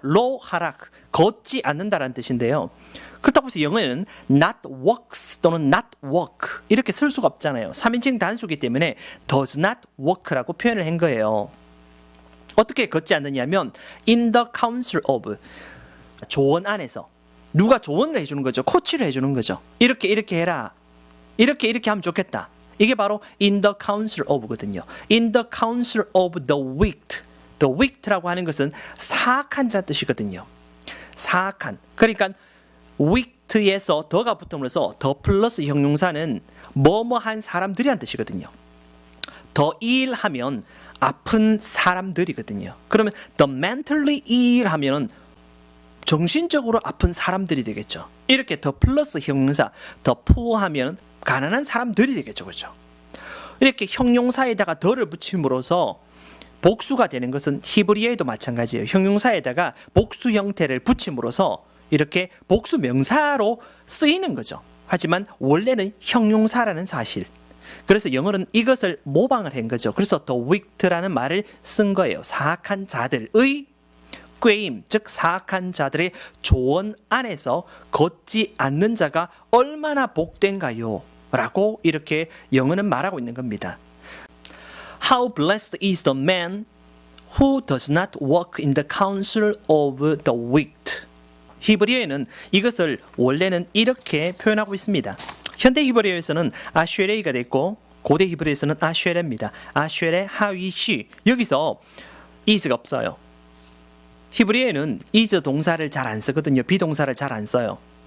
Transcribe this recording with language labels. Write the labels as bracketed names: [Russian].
[Korean] 로 하라크 걷지 않는다라는 뜻인데요. 그렇다고 해서 영어에는 [English] not walks [Korean] 또는 [English] not walk [Korean] 이렇게 쓸 수가 없잖아요. 3인칭 단수기 때문에 [English] does not walk [Korean] 라고 표현을 한 거예요. 어떻게 걷지 않느냐면 [English] in the counsel of [Korean] 조언 안에서 누가 조언을 해주는 거죠. 코치를 해주는 거죠. 이렇게 해라. 이렇게 하면 좋겠다. 이게 바로 [English] in the counsel of [Korean] 거든요. [English] in the counsel of the wicked. the wicked [Korean] 라고 하는 것은 사악한이라는 뜻이거든요. 사악한. 그러니까 wicked에서 더가 붙음으로써 더 플러스 형용사는 뭐뭐한 사람들이란 뜻이거든요. 더 ill 하면 아픈 사람들이거든요. 그러면 [English] the mentally ill [Korean] 하면 정신적으로 아픈 사람들이 되겠죠. 이렇게 더 플러스 형용사 더 poor 하면 가난한 사람들이 되겠죠. 그렇죠? 이렇게 형용사에다가 더를 붙임으로써 복수가 되는 것은 히브리어에도 마찬가지예요. 형용사에다가 복수 형태를 붙임으로써 이렇게 복수 명사로 쓰이는 거죠. 하지만 원래는 형용사라는 사실. 그래서 영어는 이것을 모방을 한 거죠. 그래서 [English] the wicked [Korean] 라는 말을 쓴 거예요. 사악한 자들의 꾀임, 즉 사악한 자들의 조언 안에서 걷지 않는 자가 얼마나 복된가요? 라고 이렇게 영어는 말하고 있는 겁니다. [English] How blessed is the man who does not walk in the counsel of the wicked. [Korean] 히브리어에는 이것을 원래는 이렇게 표현하고 있습니다. 현대 히브리어에서는 아쉐레이가 됐고 고대 히브리어에서는 아쉐레입니다. 아쉐레 하위시. 여기서 is가 없어요. 히브리어에는 is 동사를 잘 안 쓰거든요. 비동사를 잘 안 써요.